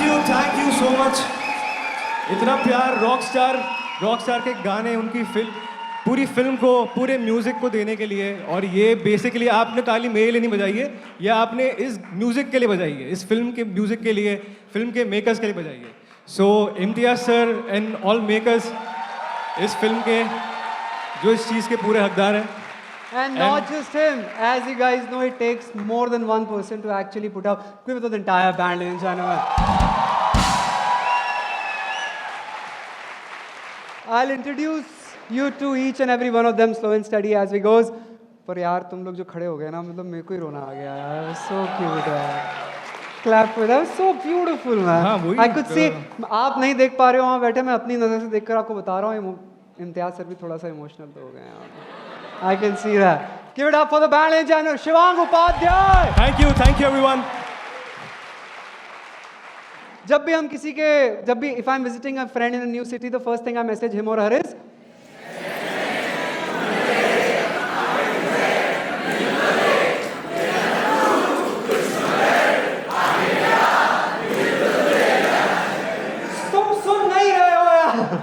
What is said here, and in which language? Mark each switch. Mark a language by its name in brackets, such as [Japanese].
[English] thank you so much [Hindi] इतना प्यार rock star के गाने उनकी फिल्म पूरी फिल्म को पूरे म्यूजिक को देने के लिए और ये बेसिकली आपने ताली मेरे लिए नहीं बजाई है या आपने इस म्यूजिक के लिए बजाई है इस फिल्म के म्यूजिक के लिए फिल्म के मेकर्स के लिए बजाई है सो Imtiaz sir and all makers इस फिल्म के जो इस चीज़ के पूरे हकदार हैं [English] And not just him. As you guys know, it takes more than one person to actually put up. Give it to the entire band, ladies and gentlemen. I'll introduce you to each and every one of them slow and steady as we goes. [Hindi] पर यार तुम लोग जो खड़े हो गए ना मतलब मेरे को ही रोना आ गया यार. [English] So cute यार. Clap for them. So beautiful man. [Hindi] हाँ, वही, [English] I could see. [Hindi] आप नहीं देख पा रहे हो वहाँ बैठे मैं अपनी नज़र से देखकर आपको बता रहा हूँ इम्तियाज सर भी थोड़ा सा इमोशनल तो हो गए हैं. [English] I can see that. Give it up for the band, ladies and gentlemen. Shivang Upadhyay. Thank you everyone. [Hindi] जब भी हम किसी के, जब भी [English] if I am visiting a friend in a new city, the first thing I message him or her is [Hindi] तुम सुन नहीं रहे हो यार।